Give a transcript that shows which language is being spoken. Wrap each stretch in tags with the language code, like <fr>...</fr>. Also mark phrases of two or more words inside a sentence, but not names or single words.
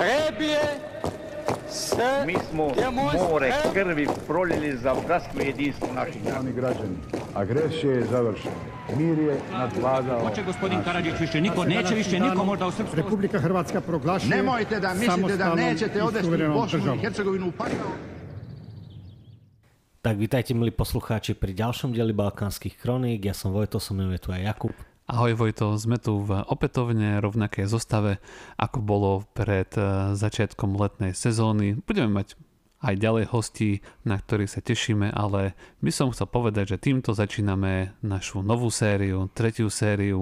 <sr>Mi smo more krvi prolili za bratstvo i jedinstvo naših naroda.</sr> <hr>Građani, agresija je završena. Mir je nadvladao.</hr> <sr>Hoće gospodin Karadžić više niko, neće više niko možda u Srpsku.</sr> <hr>Republika Hrvatska proglašuje.</hr> <sr>Nemojte da mislite da nećete odvesti Bosnu i Hercegovinu u pakao.</sr> <sk>Tak vítajte, milí poslucháči, pri ďalšom dieli Balkánskych kroník. Ja som Vojto, som tu aj Jakub. Ahoj Vojto, sme tu v opätovne rovnakej zostave, ako bolo pred začiatkom letnej sezóny. Budeme mať aj ďalej hostí, na ktorých sa tešíme, ale by som chcel povedať, že týmto začíname našu novú sériu, tretiu sériu.</sk>